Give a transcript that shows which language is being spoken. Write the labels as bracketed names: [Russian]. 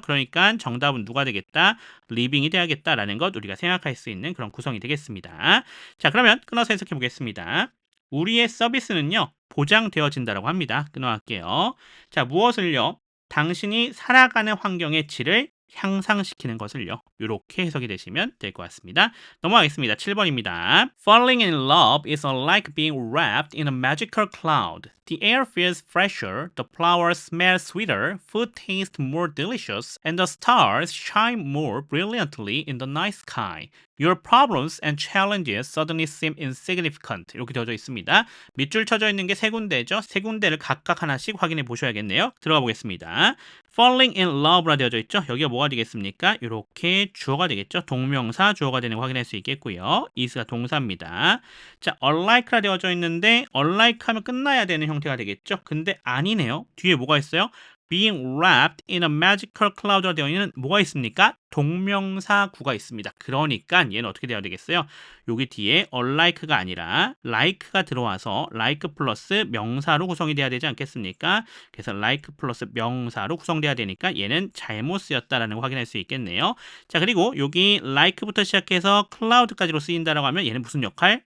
[Korean] 그러니까 정답은 누가 되겠다? living이 돼야겠다라는 것 우리가 생각할 수 있는 그런 구성이 되겠습니다. 자, 그러면 끊어서 해석해 보겠습니다. 우리의 서비스는요, 보장되어진다라고 합니다. 끊어갈게요. 자, 무엇을요? 당신이 살아가는 환경의 질을 향상시키는 것을요. 이렇게 해석이 되시면 될 것 같습니다. 넘어가겠습니다. 7번입니다. [English] Falling in love is like being wrapped in a magical cloud. The air feels fresher, the flowers smell sweeter, food tastes more delicious, and the stars shine more brilliantly in the night sky. Your problems and challenges suddenly seem insignificant. [Korean] 이렇게 되어져 있습니다. 밑줄 쳐져 있는 게 세 군데죠. 세 군데를 각각 하나씩 확인해 보셔야겠네요. 들어가 보겠습니다. Falling in love라 되어져 있죠. 여기가 뭐가 되겠습니까? 이렇게 주어가 되겠죠. 동명사 주어가 되는 거 확인할 수 있겠고요. is가 동사입니다. 자, unlike라 되어져 있는데 unlike 하면 끝나야 되는 형태가 되겠죠. 근데 아니네요. 뒤에 뭐가 있어요? [English] being wrapped in a magical cloud라 [Korean] 되어 있는 뭐가 있습니까? 동명사구가 있습니다. 그러니까 얘는 어떻게 돼야 되겠어요? 여기 뒤에 unlike가 아니라 like가 들어와서 like 플러스 명사로 구성이 돼야 되지 않겠습니까? 그래서 like 플러스 명사로 구성돼야 되니까 얘는 잘못 쓰였다라는 거 확인할 수 있겠네요. 자, 그리고 여기 like부터 시작해서 cloud까지로 쓰인다라고 하면 얘는 무슨 역할?